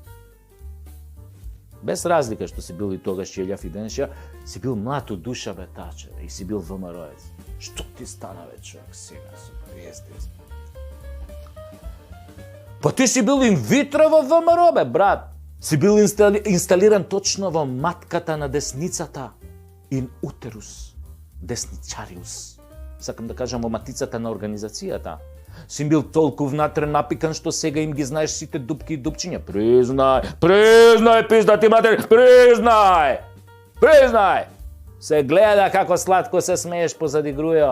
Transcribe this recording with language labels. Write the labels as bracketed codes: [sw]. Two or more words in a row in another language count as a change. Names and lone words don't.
[mk] Без разлика што си бил и тогаш Јелјав и денеша, си бил млад у душа, бе, таче, и си бил ВМРО-ец. Што ти стана, бе, човек, сега со пријестез? Па ти си бил инвитро во ВМРО, бе, брат. Си бил инсталиран точно во матката на десницата. [la] In uterus desnicarius. [mk] Сакам да кажам во матицата на организацијата. Си бил толку внатре напикан што сега им ги знаеш сите дупки и дупчиња. Признај, пиздати матер, признај! Се гледа како сладко се смееш позади Грујо.